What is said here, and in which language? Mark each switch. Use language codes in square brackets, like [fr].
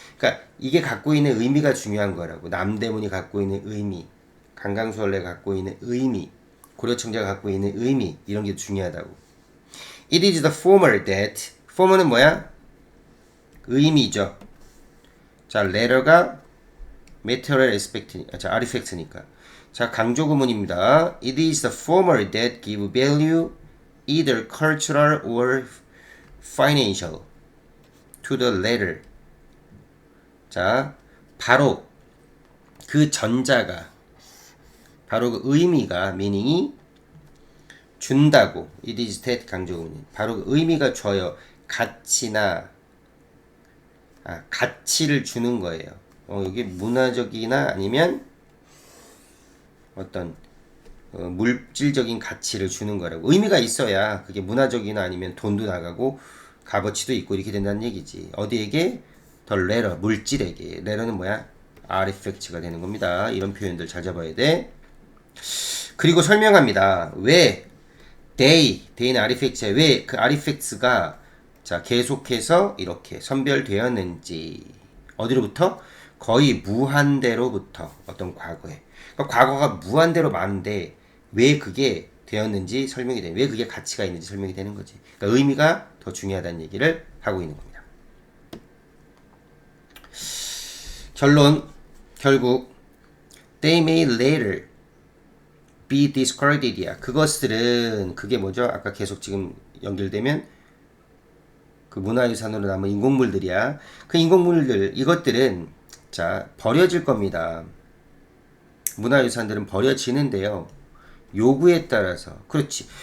[ko] 그러니까 이게 갖고 있는 의미가 중요한 거라고. 남대문이 갖고 있는 의미, 강강수월래가 갖고 있는 의미, 고려청자가 갖고 있는 의미 이런 게 중요하다고. [en] It is the former that [ko] former는 뭐야? 의미죠. 자, letter가 [en] material aspect, [ko] 자, artifact니까. 자, 강조 구문입니다. [en] It is the former that give value, either cultural or financial, to the latter. [ko] 자, 바로 그 전자가, 바로 그 의미가, meaning이 준다고. [en] It is that [ko] 강조 구문이. 바로 그 의미가 줘요. 가치나, 가치를 주는 거예요. 이게 문화적이나 아니면 어떤 물질적인 가치를 주는 거라고. 의미가 있어야 그게 문화적이나 아니면 돈도 나가고 값어치도 있고 이렇게 된다는 얘기지. 어디에게? 더 레러, 물질에게. 레러는 뭐야? 아리팩트가 되는 겁니다. 이런 표현들 잘 잡아야 돼. 그리고 설명합니다. 왜 day는 아리팩트야. 왜 그 아리팩트가 자 계속해서 이렇게 선별되었는지. 어디로부터? 거의 무한대로부터. 어떤 과거에. 그러니까 과거가 무한대로 많은데 왜 그게 되었는지 설명이 되는, 왜 그게 가치가 있는지 설명이 되는 거지. 그러니까 의미가 더 중요하다는 얘기를 하고 있는 겁니다. 결론, 결국 [en] they may later be discarded야. [ko] 그것들은, 그게 뭐죠? 아까 계속 지금 연결되면 그 문화유산으로 남은 인공물들이야. 그 인공물들, 이것들은 자 버려질 겁니다. 문화유산들은 버려지는데요. 요구에 따라서. 그렇지.